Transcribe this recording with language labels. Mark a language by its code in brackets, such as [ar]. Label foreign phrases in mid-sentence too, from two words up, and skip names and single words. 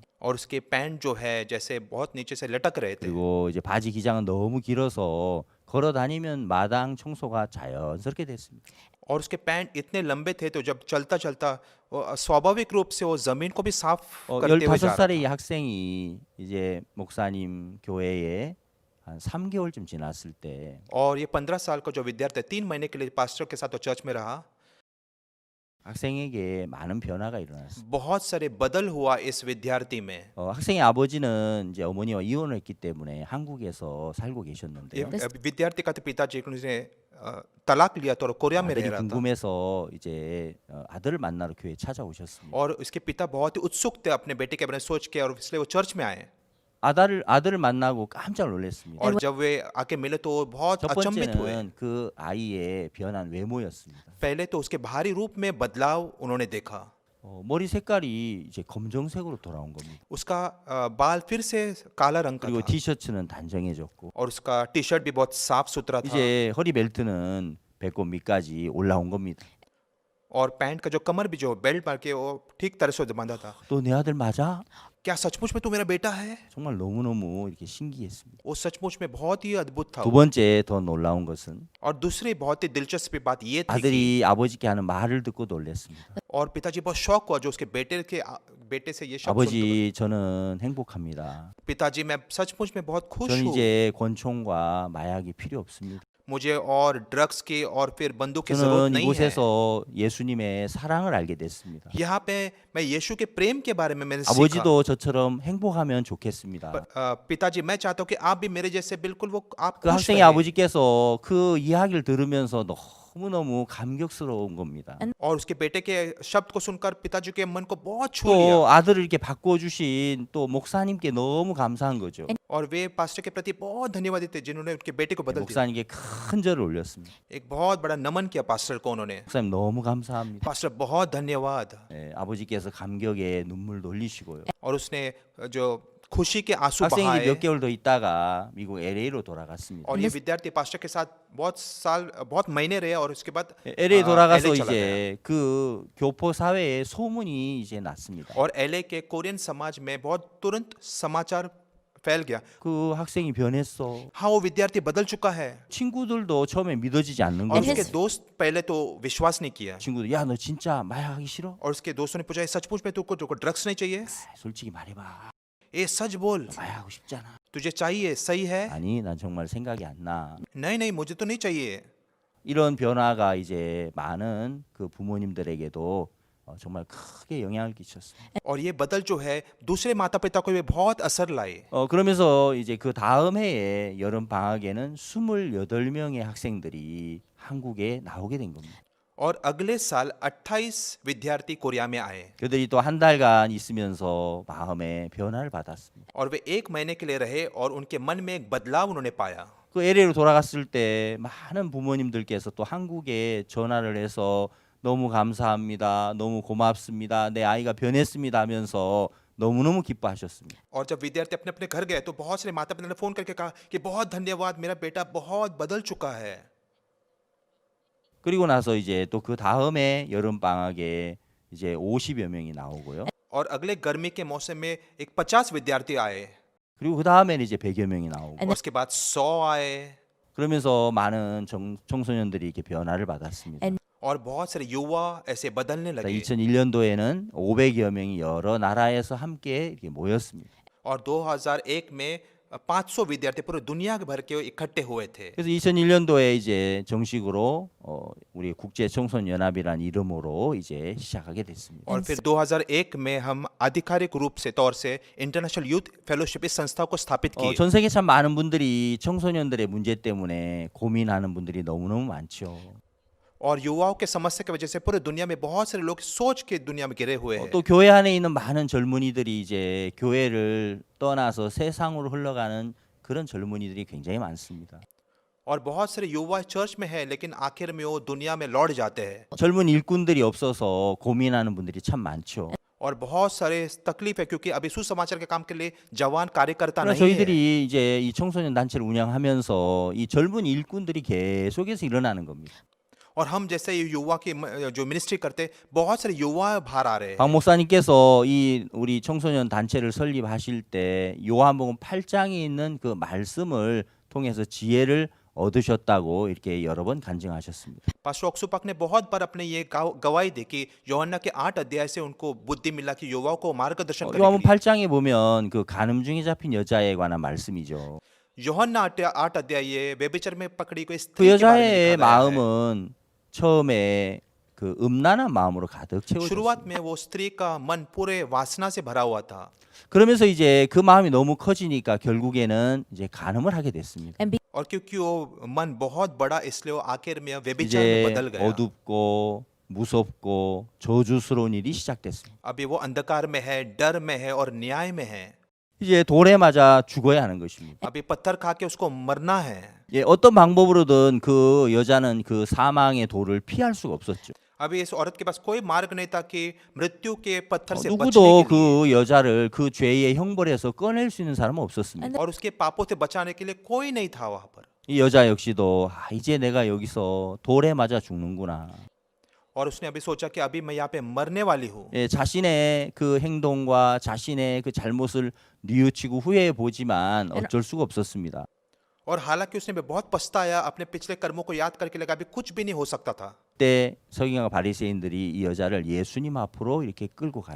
[hi] और उसके पैंट जो है जैसे बहुत नीचे से लटक रहे थे। [ko] 그리고 이제 바지 기장은 너무 길어서 걸어 다니면 마당 청소가 자연스럽게 됐습니다. [hi] और उसके पैंट इतने लंबे थे तो जब चलता चलता स्वाभाविक रूप से वो जमीन को भी साफ करते हुए जा रहा [ko] 15살의 이 학생이 이제 목사님 교회에 한 3개월쯤 지났을 때 [hi] और ये 15 साल का जो विद्यार्थी 3 महीने के लिए पास्टर के साथ वो चर्च में रहा। [ko] 학생에게 많은 변화가 일어났습니다. [hi] बहुत सारे बदल हुआ इस विद्यार्थी में। [ko] 학생의 아버지는 이제 어머니와 이혼을 했기 때문에 한국에서 살고 [hi] ये [ko] 계셨는데요. [hi] विद्यार्थी का तो पिताजी ने तलाक लिया तो कोरिया में रह [ko] 아들이 [hi] रहा था। [ko] 궁금해서 이제 아들을 만나러 교회에 찾아오셨습니다. [hi] और उसके पिता बहुत ही उत्सुक थे अपने बेटे के बारे में सोच के और इसलिए वो चर्च में आए। [ko] 아들을 만나고 깜짝 놀랐습니다. [hi] और जब वे आके मिले तो वो बहुत [ko] 첫 [hi] अचंभित हुए। [ko] 번째는 그 아이의 변한 외모였습니다. [hi] पहले तो उसके बाहरी रूप में बदलाव उन्होंने देखा। [ko] 머리 색깔이 이제 검정색으로 돌아온 겁니다. [hi] उसका बाल फिर से काला रंग का [ko] 그리고 [hi] था [ko] 티셔츠는 단정해졌고 [hi] और उसका टी शर्ट भी बहुत साफ सुथरा था [ko] 이제 허리 벨트는 배꼽 밑까지 올라온 겁니다. [hi] और पैंट का जो कमर भी जो बेल्ट मार के वो ठीक तरह से बांधा था। [ko] 또 내 아들 맞아? [hi] क्या सचमुच में तू मेरा बेटा है? [ko] 정말 너무너무 이렇게 신기했습니다. [hi] वो सचमुच में बहुत ही अद्भुत था। [ko] 두 번째 더 놀라운 것은 [hi] और दूसरी बहुत ही दिलचस्प बात ये थी कि [ko] 아들이 아버지께 하는 말을 듣고 놀랐습니다. [hi] और पिताजी बहुत शौक हुआ जो उसके बेटे से ये शब्द सुनते [ko] 아버지 저는 행복합니다. [hi] हुए। पिताजी मैं सचमुच में बहुत खुश [ko] 저는 [hi] हूँ। [ko] 이제 권총과 마약이 필요 없습니다. [hi] मुझे और ड्रग्स की और फिर बंदूक की जरूरत [ko] 저는 [hi] नहीं है। [ko] 이곳에서 예수님의 사랑을 알게 됐습니다. [hi] यहाँ पे मैं यीशु के प्रेम के बारे में मैंने सीखा। [ko] 아버지도 저처럼 행복하면 좋겠습니다. [hi] पिताजी मैं चाहता हूँ कि आप भी मेरे जैसे बिल्कुल वो आप [ko] 그 [hi] खुश [ko] 학생의 [hi] रहें। [ko] 아버지께서 그 이야기를 들으면서 너무너무 감격스러운 겁니다. [hi] और उसके बेटे के शब्द को सुनकर पिताजी के मन को बहुत छू लिया [ko] 또 아들을 이렇게 바꿔주신 또 목사님께 너무 감사한 거죠. [hi] और वे पास्टर के प्रति बहुत धन्यवादी थे जिन्होंने उनके बेटे को बदल दिया। [ko] 목사님께 큰 절을 올렸습니다. [hi] एक बहुत बड़ा नमन किया पास्टर को उन्होंने। [ko] 목사님 너무 감사합니다. [hi] पास्टर बहुत धन्यवाद। [ko] 아버지께서 감격에 눈물도 흘리시고요. [hi] और उसने जो खुशी के आंसू [ko] 학생이 [hi] बहाए [ko] 이제 몇 개월 더 있다가 미국 LA로 돌아갔습니다. [hi] और ये विद्यार्थी पास्टर के साथ बहुत महीने रहे और उसके बाद [ko] LA 돌아가서 [hi] LA चला गया। [ko] 이제 그 교포 사회에 소문이 이제 났습니다. [hi] और LA के कोरियन समाज में बहुत तुरंत समाचार फैल गया। [ko] 그 학생이 변했어. [hi] हाँ वो विद्यार्थी बदल चुका है। [ko] 친구들도 처음에 믿어지지 않는 [hi] और [ko] 거죠. [hi] उसके दोस्त पहले तो विश्वास नहीं किया [ko] 친구들 야 너 진짜 마약하기 싫어? [hi] और उसके दोस्तों ने पूछा सचमुच में तुमको ड्रग्स नहीं चाहिए? [ko] 솔직히 말해봐. [hi] ए सच बोल [ko] 마약하고 싶잖아. [hi] तुझे चाहिए सही है? [ko] 아니 난 정말 생각이 안 나. [hi] नहीं मुझे तो नहीं चाहिए। [ko] 이런 변화가 이제 많은 그 부모님들에게도 정말 크게 영향을 끼쳤습니다. [hi] और ये बदल जो है दूसरे माता पिता को भी बहुत असर लाए। [ko] 그러면서 이제 그 다음 해에 여름 방학에는 28명의 학생들이 한국에 나오게 된 겁니다. [hi] और अगले साल 28 विद्यार्थी कोरिया में आए [ko] 그들이 또 한 달간 있으면서 마음에 변화를 받았습니다. [hi] और वे 1 महीने के लिए रहे और उनके मन में एक बदलाव उन्होंने पाया। [ko] 그 LA로 돌아갔을 때 많은 부모님들께서 또 한국에 전화를 해서 너무 감사합니다. 너무 고맙습니다. 내 아이가 변했습니다 하면서 너무너무 기뻐하셨습니다. [hi] और जब विद्यार्थी अपने अपने घर गए तो बहुत सारे माता पिता ने फोन करके कहा कि बहुत धन्यवाद मेरा बेटा बहुत बदल चुका है। [ko] 그리고 나서 이제 또 그 다음에 여름 방학에 이제 50여 명이 나오고요. [hi] और अगले गर्मी के मौसम में एक 50 विद्यार्थी आए [ko] 그리고 그 다음에는 이제 100여 명이 나오고 [hi] और उसके बाद 100 आए [ko] 그러면서 많은 청소년들이 이렇게 변화를 받았습니다. [hi] और बहुत सारे युवा ऐसे बदलने लगे [ko] 2001년도에는 500여 명이 여러 나라에서 함께 이렇게 모였습니다. [hi] और 2001 में 500 विद्यार्थी पूरे दुनिया भर के इकट्ठे हुए थे। [ko] 그래서 2001년도에 이제 정식으로 우리 국제 청소년 연합이라는 이름으로 이제 시작하게 됐습니다. [hi] और फिर 2001 में हम आधिकारिक रूप से तौर से इंटरनेशनल यूथ फेलोशिप इस संस्था को स्थापित किए। [ko] 전 세계 참 많은 분들이 청소년들의 문제 때문에 고민하는 분들이 너무너무 많죠. [hi] और युवाओं के समस्या की वजह से पूरे दुनिया में बहुत सारे लोग सोच के दुनिया में गिरे हुए हैं। [ko] 또 교회 안에 있는 많은 젊은이들이 이제 교회를 떠나서 세상으로 흘러가는 그런 젊은이들이 굉장히 많습니다. [hi] और बहुत सारे युवा चर्च में है लेकिन आखिर में वो दुनिया में लौट जाते हैं। [ko] 젊은 일꾼들이 없어서 고민하는 분들이 참 많죠. [hi] और बहुत सारे तकलीफ है क्योंकि अभी सुसमाचार के काम के लिए जवान कार्यकर्ता [ko] 그러나 [hi] नहीं है। [ko] 저희들이 이제 이 청소년 단체를 운영하면서 이 젊은 일꾼들이 계속해서 일어나는 겁니다. [hi] और हम जैसे ये युवा की जो मिनिस्ट्री करते बहुत सारे युवा बाहर आ रहे हैं। [ko] 박 목사님께서 이 우리 청소년 단체를 설립하실 때 요한복음 8장에 있는 그 말씀을 통해서 지혜를 얻으셨다고 이렇게 여러 번 간증하셨습니다. [hi] पास्टर ऑक्सुपक ने बहुत बार अपने ये गवाही दी कि यूहन्ना के 8 अध्याय से उनको बुद्धि मिला कि युवाओं को मार्गदर्शन करने [ko] 요한복음 [hi] के लिए। [ko] 8장에 보면 그 간음 중에 잡힌 여자에 관한 말씀이죠. [hi] यूहन्ना 8 अध्याय ये व्यभिचार में पकड़ी गई [ko] 그 [hi] स्त्री के बारे में [ko] 여자의 [hi] लिखा गया है। [ko] 마음은 처음에 그 음란한 마음으로 가득 채워졌어요. [hi] शुरुआत में वो स्त्री का मन पूरे वासना से भरा हुआ था। [ko] 그러면서 이제 그 마음이 너무 커지니까 결국에는 이제 간음을 하게 됐습니다. [hi] और क्योंकि वो मन बहुत बड़ा इसलिए वो आखिर में व्यभिचार में [ko] 이제 [hi] बदल गया। [ko] 어둡고 무섭고 저주스러운 일이 시작됐습니다. [hi] अभी वो अंधकार में है, डर में है और न्याय में है। [ko] 이제 돌에 맞아 죽어야 하는 것입니다. [hi] अभी पत्थर खा के उसको मरना है। [ko] 예, 어떤 방법으로든 그 여자는 그 사망의 돌을 피할 수가 없었죠. [hi] अभी इस औरत के पास कोई मार्ग नहीं था कि मृत्यु के पत्थर से बचने [ko] 누구도 [hi] के लिए। [ko] 그 여자를 그 죄의 형벌에서 꺼낼 수 있는 사람은 없었습니다. [hi] और उसके पापों से बचाने के लिए कोई नहीं था वहां पर। [ko] 이 여자 역시도 이제 내가 여기서 돌에 맞아 죽는구나. [hi] और उसने अभी सोचा कि अभी मैं यहाँ पे मरने वाली हूँ। [ko] 예, 자신의 그 행동과 자신의 그 잘못을 뉘우치고 후회해 보지만 어쩔 수가 없었습니다. [hi] और हालांकि उसने भी बहुत पछताया, अपने पिछले कर्मों को याद करके लगा अभी कुछ भी नहीं हो सकता था। [ko] 그때 서기관과 바리새인들이 이 여자를 예수님 앞으로 이렇게 끌고 가죠.